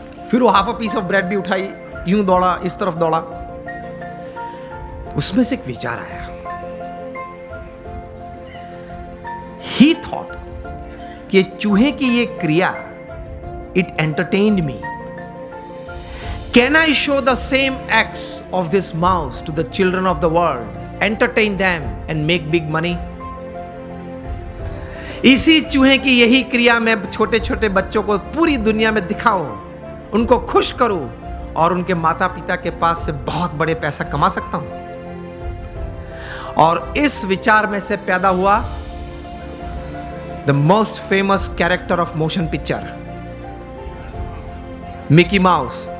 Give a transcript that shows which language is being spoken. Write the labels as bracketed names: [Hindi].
[Hindi] फिर वो [English] half a piece of bread [Hindi] भी उठाई, यूं दौड़ा, इस तरफ दौड़ा। उसमें से एक विचार आया। [English] he thought [Hindi] कि चूहे की ये क्रिया, [English] It entertained me. Can I show the same acts of this mouse to the children of the world, entertain them and make big money? [Hindi] इसी चूहे की यही क्रिया मैं छोटे छोटे बच्चों को पूरी दुनिया में दिखाऊं, उनको खुश करूं, और उनके माता पिता के पास से बहुत बड़े पैसा कमा सकता हूं। और इस विचार में से पैदा हुआ [English] the most famous character of motion picture, [Hindi] Mickey mouse.